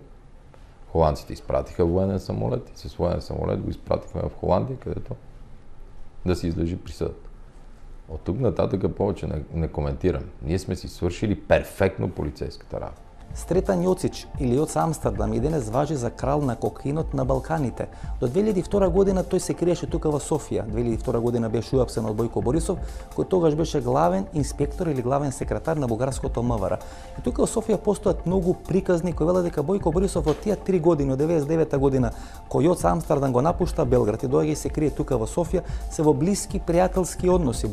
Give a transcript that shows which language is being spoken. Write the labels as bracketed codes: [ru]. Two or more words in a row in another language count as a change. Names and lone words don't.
[bg] Холандците изпратиха военен самолет и с военен самолет го изпратихме в Холандия, където да си излежи присъдата. От тук нататък повече не коментирам. Ние сме си свършили перфектно полицейската работа. [mk] Сретен Јоцич или Јоц Амстердам и денес важи за крал на кокаинот на Балканите. До 2002 година тој се криеше тука во Софија. 2002 година беше уапсен од Бојко Борисов, кој тогаш беше главен инспектор или главен секретар на бугарското МВР. И тука во Софија постојат многу приказни кои велат дека Бојко Борисов од тие 3 години, од 99 година, кој Јоц Амстердам го напушта Белград и доаѓа и се крие тука во Софија, се во блиски пријателски односи.